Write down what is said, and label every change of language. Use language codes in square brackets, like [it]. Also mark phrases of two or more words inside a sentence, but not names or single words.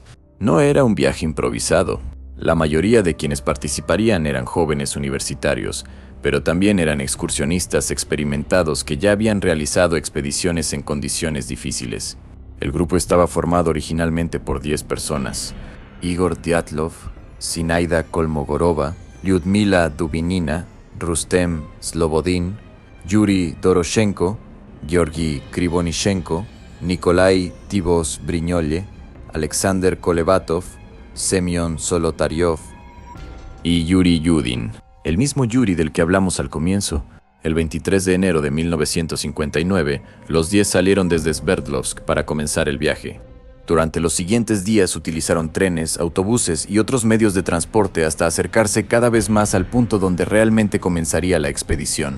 [es] No era un viaje improvisado. La mayoría de quienes participarían eran jóvenes universitarios, pero también eran excursionistas experimentados que ya habían realizado expediciones en condiciones difíciles. El grupo estaba formado originalmente por 10 personas: Igor Dyatlov, Zinaida Kolmogorova, Lyudmila Dubinina, Rustem Slobodin, Yuri Doroshenko, Georgi Krivonishenko, Nikolai Tivos-Briñolle, Alexander Kolevatov, Semyon Solotaryov y Yuri Yudin, el mismo Yuri del que hablamos al comienzo. El 23 de enero de 1959, los 10 salieron desde Sverdlovsk para comenzar el viaje. Durante los siguientes días utilizaron trenes, autobuses y otros medios de transporte hasta acercarse cada vez más al punto donde realmente comenzaría la expedición.